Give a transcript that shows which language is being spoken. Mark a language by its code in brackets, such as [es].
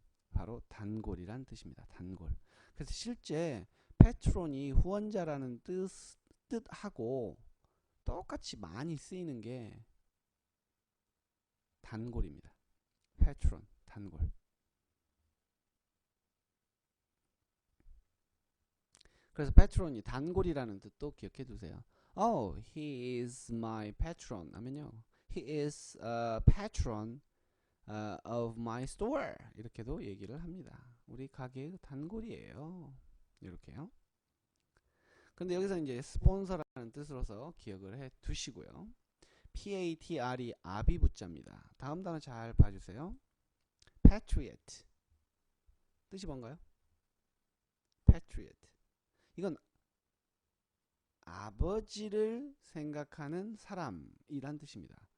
[ko] 바로 단골이란 뜻입니다. 단골. 그래서 실제 패트론이 후원자라는 뜻하고 똑같이 많이 쓰이는 게 단골입니다. 패트론, 단골. 그래서 patron이 단골이라는 뜻도 기억해 두세요. [en] Oh, he is my patron [ko] 하면요, [en] he is a patron of my store [ko] 이렇게도 얘기를 합니다. 우리 가게의 단골이에요. 이렇게요. 근데 여기서 이제 스폰서라는 뜻으로서 기억을 해 두시고요. patr이 아비 붙자입니다. 다음 단어 잘 봐주세요. patriot 뜻이 뭔가요? patriot 이건 아버지를 생각하는 사람이란 뜻입니다.